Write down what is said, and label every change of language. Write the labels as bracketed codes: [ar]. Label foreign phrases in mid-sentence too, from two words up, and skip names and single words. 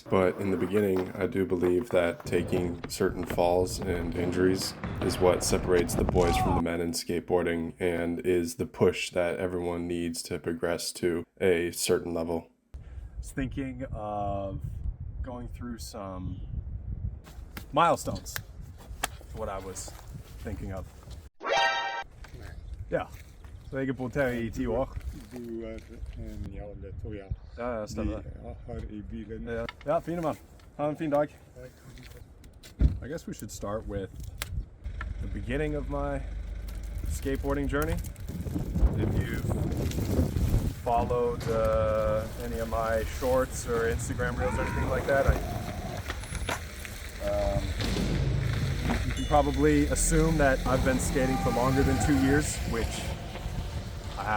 [en] But in the beginning, I do believe that taking certain falls and injuries is what separates the boys from the men in skateboarding and is the push that everyone needs to progress to a certain level. I was thinking of going through some milestones. What I was thinking of. [no] Ja, så jeg på hotel i 10 år. Du ja, det tror jeg. Ja, stemmer. Her i bilen. Ja, fine mann. Ha en fin dag. [en] I guess we should start with the beginning of my skateboarding journey. If you've followed any of my shorts or Instagram reels or anything like that, you can probably assume that I've been skating for longer than 2 years, which I have.